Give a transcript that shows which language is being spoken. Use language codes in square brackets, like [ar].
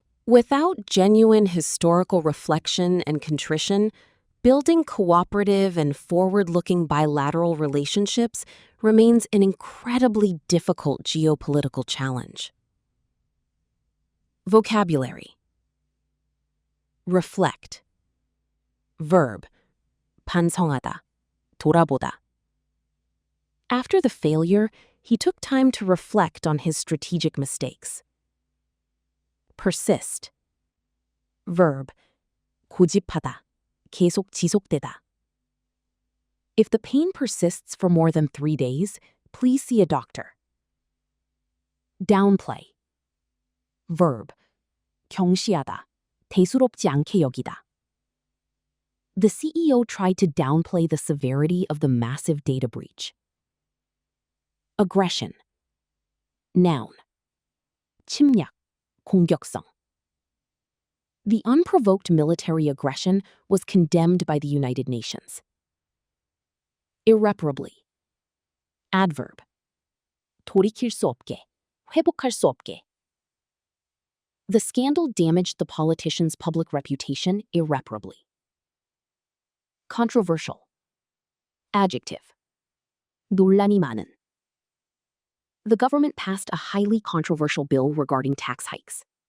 [en] Without genuine historical reflection and contrition, building cooperative and forward-looking bilateral relationships remains an incredibly difficult geopolitical challenge. Vocabulary. reflect. Verb, [ko] 반성하다, 돌아보다. [en] After the failure, he took time to reflect on his strategic mistakes. Persist. Verb, [ko] 고집하다, 계속 지속되다. [en] If the pain persists for more than 3 days, please see a doctor. Downplay. Verb, [ko] 경시하다, 대수롭지 않게 여기다. [en] The CEO tried to downplay the severity of the massive data breach. Aggression. Noun. [ko] 침략, 공격성. [en] The unprovoked military aggression was condemned by the United Nations. Irreparably. Adverb. [ko] 돌이킬 수 없게, 회복할 수 없게. [en] The scandal damaged the politician's public reputation irreparably. Controversial. Adjective. [ko] 논란이 많은. [en] The government passed a highly controversial bill regarding tax hikes.